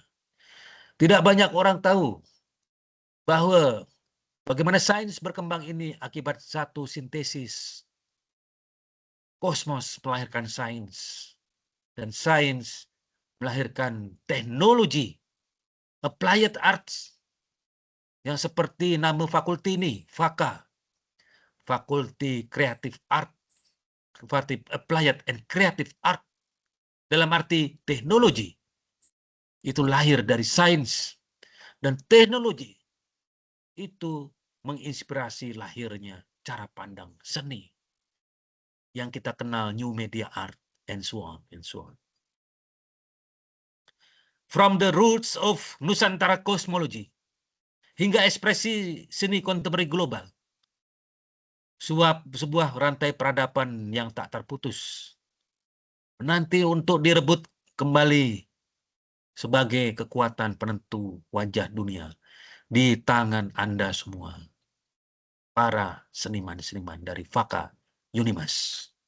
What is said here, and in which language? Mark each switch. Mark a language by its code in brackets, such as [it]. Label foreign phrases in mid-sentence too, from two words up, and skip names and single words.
[id] Tidak banyak orang tahu bahwa bagaimana sains berkembang ini akibat satu sintesis. Kosmos melahirkan sains, dan sains melahirkan teknologi, [en] applied arts, [id] yang seperti nama fakulti ini, FAKA, Fakulti Creative Art, Applied and Creative Art, dalam arti teknologi, itu lahir dari sains, dan teknologi itu menginspirasi lahirnya cara pandang seni yang kita kenal [en] new media art and so on and so on. From the roots of Nusantara cosmology [id] hingga ekspresi seni kontemporer global, sebuah rantai peradaban yang tak terputus nanti untuk direbut kembali sebagai kekuatan penentu wajah dunia di tangan Anda semua, para seniman-seniman dari FAKA Unimas.